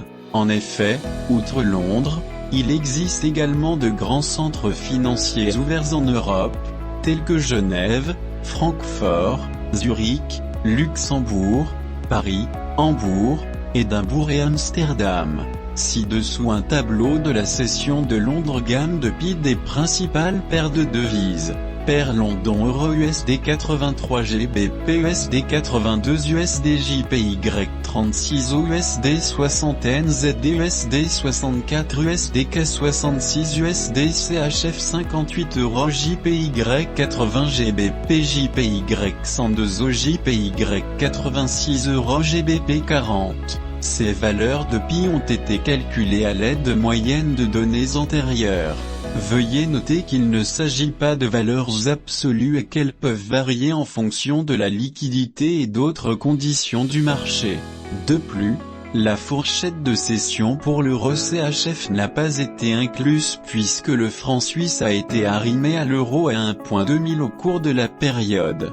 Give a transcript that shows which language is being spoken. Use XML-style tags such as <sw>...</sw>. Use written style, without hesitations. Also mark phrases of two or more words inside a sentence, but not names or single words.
<fr>En effet, outre Londres, il existe également de grands centres financiers ouverts en Europe, tels que Genève, Francfort, Zurich, Luxembourg, Paris, Hambourg, Édimbourg et Amsterdam. Ci-dessous un tableau de la session de Londres. Gamme de PID des principales paires de devises. Paire London Euro USD 83 GBP USD 82 USD JPY 36 USD 60 NZD USD 64 USD 66 USD CHF 58 € JPY 80 GBP JPY 102 JPY 86 € GBP 40. Ces valeurs de pi ont été calculées à l'aide de moyennes de données antérieures. Veuillez noter qu'il ne s'agit pas de valeurs absolues et qu'elles peuvent varier en fonction de la liquidité et d'autres conditions du marché. De plus, la fourchette de cession pour l'euro CHF n'a pas été incluse puisque le franc suisse a été arrimé à l'euro à 1,2000 au cours de la période.</fr>